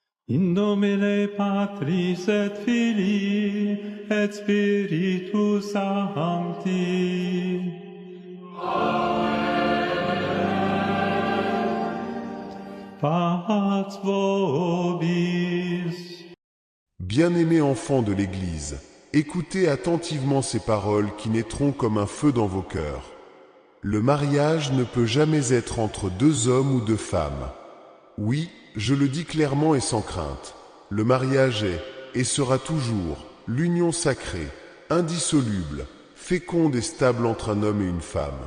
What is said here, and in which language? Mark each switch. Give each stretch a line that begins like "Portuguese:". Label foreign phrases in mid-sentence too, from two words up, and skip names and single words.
Latin: In nomine Patris et Filii et Spiritus Sancti. Pats vobis.
French: Bien-aimés enfants de l'Église, écoutez attentivement ces paroles qui naîtront comme un feu dans vos cœurs. Le mariage ne peut jamais être entre deux hommes ou deux femmes. Oui, je le dis clairement et sans crainte. Le mariage est, et sera toujours, l'union sacrée, indissoluble, féconde et stable entre un homme et une femme.